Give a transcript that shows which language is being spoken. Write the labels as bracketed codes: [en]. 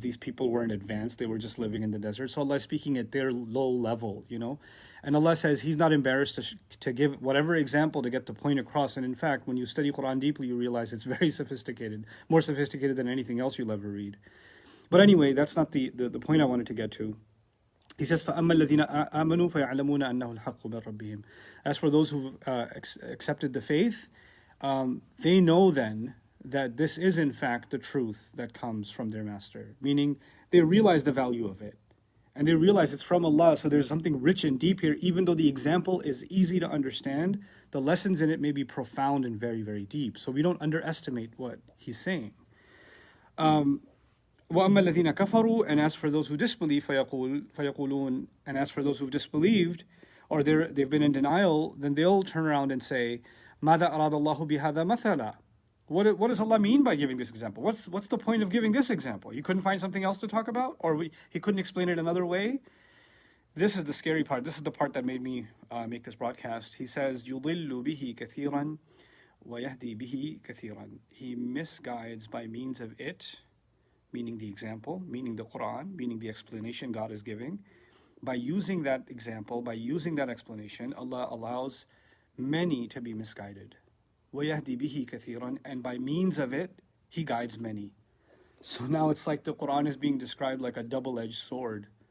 [en] These people weren't advanced. They were just living in the desert. So Allah is speaking at their low level, And Allah says He's not embarrassed to give whatever example to get the point across. And in fact, when you study Quran deeply, you realize it's very sophisticated, more sophisticated than anything else you'll ever read. But anyway, that's not the point I wanted to get to. He says, [ar] فَأَمَّا الَّذِينَ آمَنُوا فَيَعْلَمُونَ أَنَّهُ الْحَقُّ مِنْ رَبِّهِمْ. [en] As for those who've accepted the faith, they know then that this is in fact the truth that comes from their master. Meaning, they realize the value of it. And they realize it's from Allah, so there's something rich and deep here. Even though the example is easy to understand, the lessons in it may be profound and very, very deep. So we don't underestimate what He's saying. [ar] وَأَمَّا الَّذِينَ كَفَرُوا. [en] And as for those who disbelieve, [ar] فَيَقُولُونَ. [en] And as for those who've disbelieved, or they've been in denial, then they'll turn around and say, [ar] مَاذَا أَرَادَ اللَّهُ بِهَذَا مَثَلًا. [en] What does Allah mean by giving this example? What's the point of giving this example? You couldn't find something else to talk about? Or He couldn't explain it another way? This is the scary part. This is the part that made me make this broadcast. He says, [ar] يُضِلُّ بِهِ كَثِيرًا وَيَهْدِي بِهِ كَثِيرًا. [en] He misguides by means of it, meaning the example, meaning the Quran, meaning the explanation God is giving. By using that example, by using that explanation, Allah allows many to be misguided. [ar] وَيَهْدِي بِهِ كَثِيرًا. [en] And by means of it, He guides many. So now it's like the Quran is being described like a double-edged sword.